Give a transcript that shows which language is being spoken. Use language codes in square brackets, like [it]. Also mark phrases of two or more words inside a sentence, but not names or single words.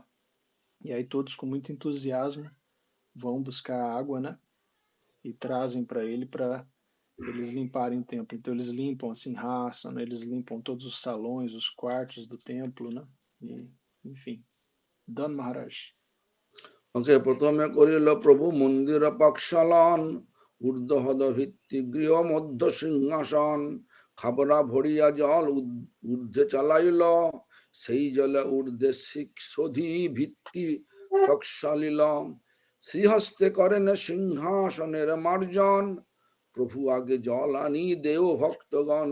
[pt] E aí, todos com muito entusiasmo vão buscar água, né? E trazem para ele para eles limparem o templo. Então eles limpam assim, raça, né? Eles limpam todos os salões, os quartos do templo, né? E, enfim, Dan Maharaj. [bn] ওকে প্রথমে করিল প্রভু মন্দির পাকশালন ঊর্ধ্বহদ ভিত্তি গৃহ মধ্য সিংহাসন খাবরা ভরিয়া জল ঊর্ধ্বে চালাইল সেই জলে ঊর্ধ্বে শোধি ভিত্তি টকশালিল শ্রীহস্তে করেন সিংহাসনের মার্জন প্রভু আগে জল আনি দেও ভক্তগণ